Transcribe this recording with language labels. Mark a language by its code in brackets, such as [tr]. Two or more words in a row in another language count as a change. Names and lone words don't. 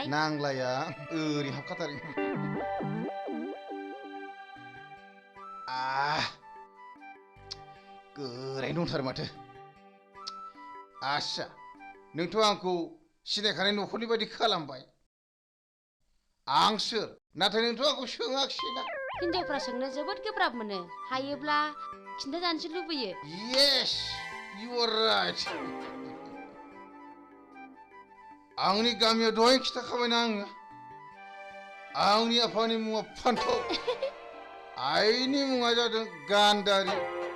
[brx] नांलाया ओरै हाबखाथारो गोरायनो दंथारो माथो आस्सा नोंथ' आंखौ सिनायखानाय न'खरनि बायदि खालामबाय आं सोर नाथाय नोंथ' आंखौ सोङाखिसैना हिनजावफ्रा सोंनो जोबोद गोब्राब मोनो हायोब्ला खिन्थाजानोसो लुबैयो [en] yes you are right [brx] आंनि गामियाव दहाय खिथाखाबायना आङो आंनि आफानि मुङा फान्थाव आइनि मुङा जादों गान्धारी